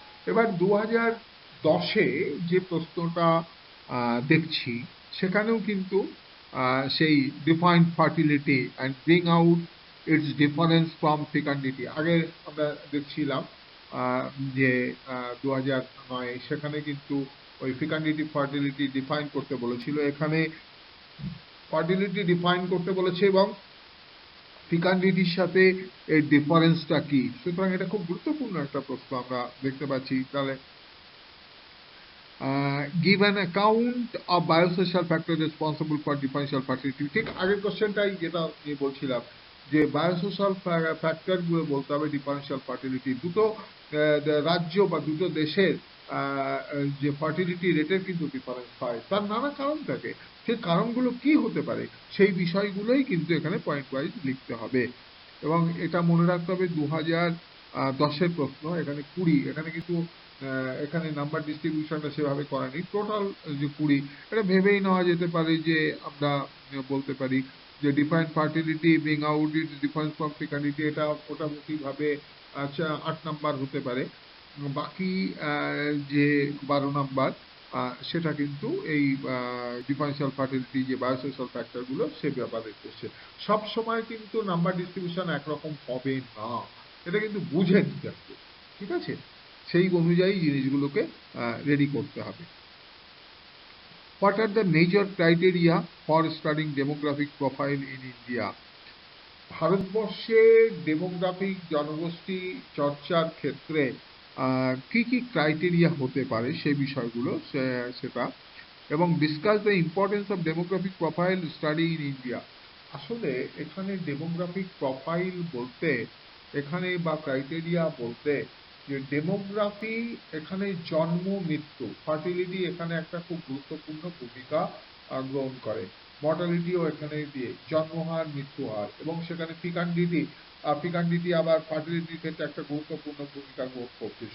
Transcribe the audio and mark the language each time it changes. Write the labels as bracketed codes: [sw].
[bn] এবার 2010-এ যে প্রশ্নটা দেখছি, সেখানেও কিন্তু সেই [en] define fertility and bring out its difference from fecundity, [bn] আগে আমরা দেখছিলাম যে 2009 সেখানে কিন্তু ওই ফিকান্ডিটি ফার্টিলিটি ডিফাইন করতে বলেছিল, এখানে ফার্টিলিটি ডিফাইন করতে বলেছে এবং ফিকান্ডিটির সাথে এর ডিফারেন্সটা কি। সুতরাং এটা খুব গুরুত্বপূর্ণ একটা প্রশ্ন আমরা দেখতে পাচ্ছি। তাহলে [en] give an account of biosocial factor responsible for differential fertility। [bn] ঠিক আগের কোশ্চেনটাই যেটা নিয়ে বলছিলাম যে বায়োসোশ্যাল ফ্যাক্টর গুলো বলতে হবে ডিফারেন্সিয়াল ফার্টিলিটি। দুটো রাজ্য বা দুটো দেশের যে ফার্টিলিটি রেটের কিন্তু ডিফারেন্স হয়, তার নানা কারণ থাকে। সেই কারণগুলো কি হতে পারে সেই বিষয়গুলোই কিন্তু এখানে পয়েন্ট ওয়াইজ লিখতে হবে। এবং এটা মনে রাখতে হবে 2010-এর প্রশ্ন, এখানে 20, এখানে কিন্তু এখানে নাম্বার ডিস্ট্রিবিউশনটা সেভাবে করা নেই, টোটাল যে 20, এটা ভেবেই নেওয়া যেতে পারে যে আমরা বলতে পারি যে [en] defined fertility being out it difference from fecundity, [bn] এটা মোটামুটি ভাবে 8 নাম্বার হতে পারে। বাকি যে 12 নাম্বার সেটা কিন্তু এই ডিফারেন্সিয়াল ফার্টিলিটি যে বায়োসোশ্যাল ফ্যাক্টর গুলো সে ব্যাপারে করছে। সব সময় কিন্তু নাম্বার ডিস্ট্রিবিউশন একরকম হবে না, এটা কিন্তু বুঝে নিতে হবে, ঠিক আছে? সেই অনুযায়ী জিনিসগুলোকে রেডি করতে হবে। [en] What are the major criteria for studying demographic profile in India? [bn] ভারতবর্ষে ডেমোগ্রাফিক জনগোষ্ঠী চর্চার ক্ষেত্রে কি কি ক্রাইটেরিয়া হতে পারে সেই বিষয়গুলো সেটা, এবং [en] Discuss the importance of demographic profile study in India. [bn] আসলে এখানে ডেমোগ্রাফিক প্রোফাইল বলতে এখানে বা ক্রাইটেরিয়া বলতে যে ডেমোগ্রাফি এখানে জন্ম মৃত্যু ফার্টিলিটি এখানে একটা খুব গুরুত্বপূর্ণ ভূমিকা গ্রহণ করে, মর্টালিটিও এখানে দিয়ে জন্মহার মৃত্যু হার, এবং সেখানে ফিকান্ডিটি আবার ফার্টিলিটির ক্ষেত্রে একটা গুরুত্বপূর্ণ ভূমিকা গ্রহণ করছে।